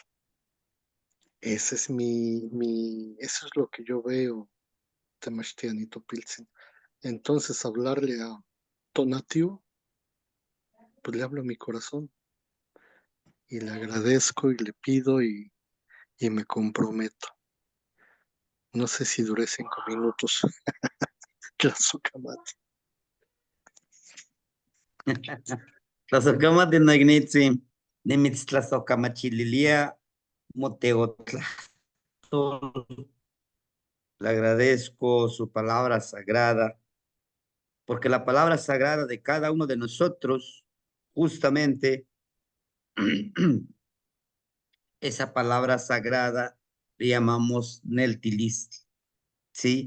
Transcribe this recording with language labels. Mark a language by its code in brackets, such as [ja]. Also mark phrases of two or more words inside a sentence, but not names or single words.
[es] Ese es eso es lo que yo veo, Temachtian y Topiltzin. Entonces, hablarle a Tonatiuh, pues le hablo a mi corazón y le agradezco y le pido y me comprometo. No sé si duré 5 minutos. Tlazocamati. [nah] Tlazohcamati noicnitzi, nimitztlazohcamachililia moteotla. [es] Le agradezco su palabra sagrada, porque la palabra sagrada de cada uno de nosotros, justamente, esa palabra sagrada le llamamos Neltilist, ¿sí?